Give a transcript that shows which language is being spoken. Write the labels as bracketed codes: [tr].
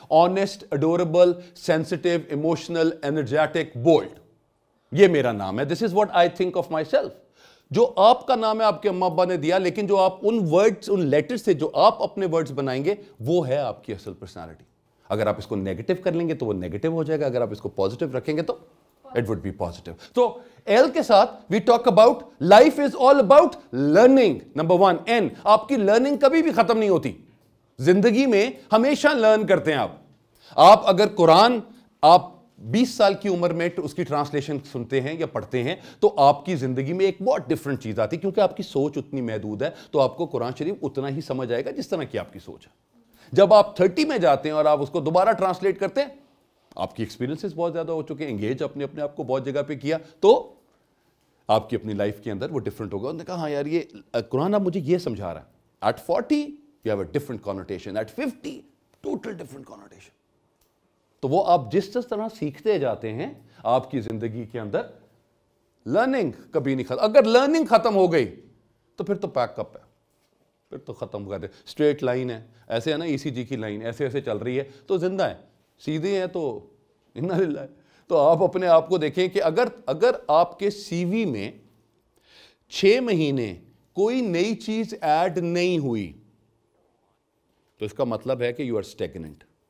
[en] honest, adorable, sensitive, emotional, energetic, bold, [ur] یہ میرا نام ہے. [en] This is what I think of myself. [ur] جو آپ کا نام ہے آپ کے اماں ابا نے دیا, لیکن جو آپ ان ورڈز, ان لیٹر سے جو آپ اپنے ورڈز بنائیں گے وہ ہے آپ کی اصل پرسنالٹی. اگر آپ اس کو نیگیٹو کر لیں گے تو وہ نیگیٹو ہو جائے گا, اگر آپ اس کو پازیٹیو رکھیں گے تو [en] it would be positive. So L [ur] کے ساتھ [en] we talk about life is all about learning. [ur] Number 1, N, آپ کی learning کبھی بھی ختم نہیں ہوتی. زندگی میں ہمیشہ learn کرتے ہیں آپ اگر قرآن آپ 20 سال کی عمر میں اس کی ٹرانسلیشن سنتے ہیں یا پڑھتے ہیں تو آپ کی زندگی میں ایک بہت ڈیفرنٹ چیز آتی ہے, کیونکہ آپ کی سوچ اتنی محدود ہے. تو آپ کو قرآن شریف اتنا ہی سمجھ آئے گا جس طرح کی آپ کی سوچ ہے. جب آپ 30 میں جاتے ہیں اور آپ اس کو دوبارہ ٹرانسلیٹ کرتے ہیں, آپ کی ایکسپیرینسز بہت زیادہ ہو چکے ہیں, انگیج اپنے آپ کو بہت جگہ پہ کیا, تو آپ کی اپنی لائف کے اندر وہ ڈفرینٹ ہوگا. انہوں نے کہا ہاں یار یہ قرآن اب مجھے یہ سمجھا رہا ہے, [en] at 40 you have a different connotation, [ur] at 50 total different connotation. تو وہ آپ جس طرح سیکھتے جاتے ہیں آپ کی زندگی کے اندر لرننگ کبھی نہیں ختم. اگر لرننگ ختم ہو گئی تو پھر تو پیک اپ ہے, پھر تو ختم کر دے. اسٹریٹ لائن ہے, ایسے ہے نا ECG کی لائن, ایسے ایسے چل رہی ہے تو زندہ ہے, سیدھے ہیں تو انا للہ ہے. تو آپ اپنے آپ کو دیکھیں کہ اگر آپ کے CV میں 6 مہینے کوئی نئی چیز ایڈ نہیں ہوئی تو اس کا مطلب ہے کہ [en] You are stagnant.